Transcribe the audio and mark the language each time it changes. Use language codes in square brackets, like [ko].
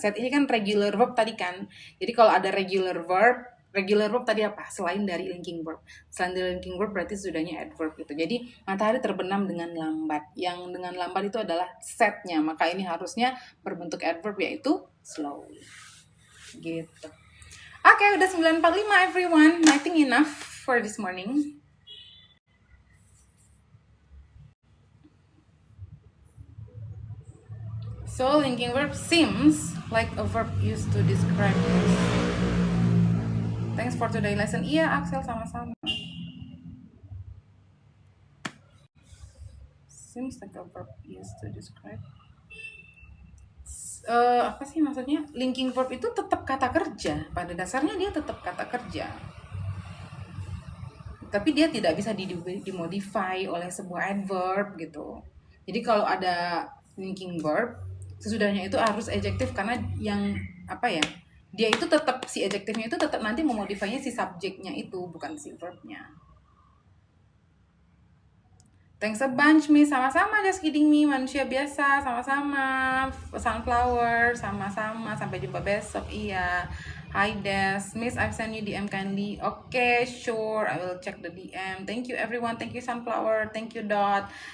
[id] Set ini kan regular verb tadi kan. Jadi kalau ada regular verb tadi apa? Selain dari linking verb. Selain dari linking verb berarti sudahnya adverb gitu. Jadi matahari terbenam dengan lambat. Yang dengan lambat itu adalah setnya. Maka ini harusnya berbentuk adverb yaitu slowly. Gitu. Oke, udah 9:45 everyone. [en] I think enough for this morning. So, linking verb seems like a verb used to describe this. Thanks for today lesson. [id] Iya, Axel, sama-sama. [en] Seems like a verb used to describe. [id] Apa sih maksudnya? Linking verb itu tetap kata kerja. Pada dasarnya dia tetap kata kerja. Tapi dia tidak bisa dimodify oleh sebuah adverb gitu. Jadi kalau ada linking verb, sesudahnya itu harus adjective karena yang apa ya, dia itu tetap, si adjectivenya itu tetap nanti memodifainya si subjeknya itu, bukan si verbnya. [en] Thanks a bunch, Miss. [id] Sama-sama, [en] just kidding me. [id] Manusia biasa, sama-sama. Sunflower, sama-sama. Sampai jumpa besok. Iya. Hi, Des. [en] Miss, I've sent you DM kindly. Okay, sure. I will check the DM. Thank you, everyone. Thank you, Sunflower. Thank you, Dot.